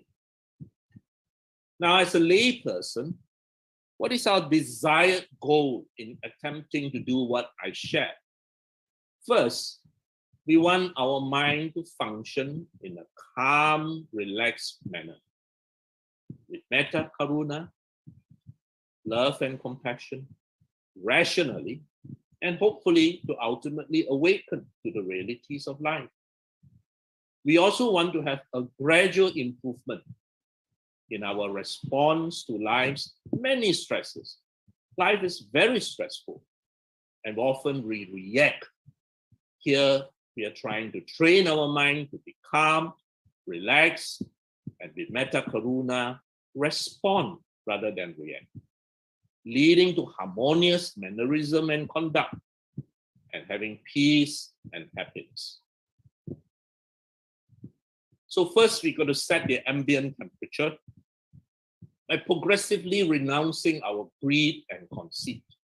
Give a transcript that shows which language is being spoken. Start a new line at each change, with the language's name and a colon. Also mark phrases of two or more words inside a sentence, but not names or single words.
English: Now, as a lay person, what is our desired goal in attempting to do what I shared? First, we want our mind to function in a calm, relaxed manner with
Pali: metta, karuna,
English: love and compassion, rationally, and hopefully to ultimately awaken to the realities of life. We also want to have a gradual improvement in our response to life's many stresses. Life is very stressful, and often we react. Here, we are trying to train our mind to be calm, relaxed, and with
Pali: metta karuna,
English: respond rather than react, leading to harmonious mannerism and conduct, and having peace and happiness. So first, we've got to set the ambient temperature by progressively renouncing our greed and conceit.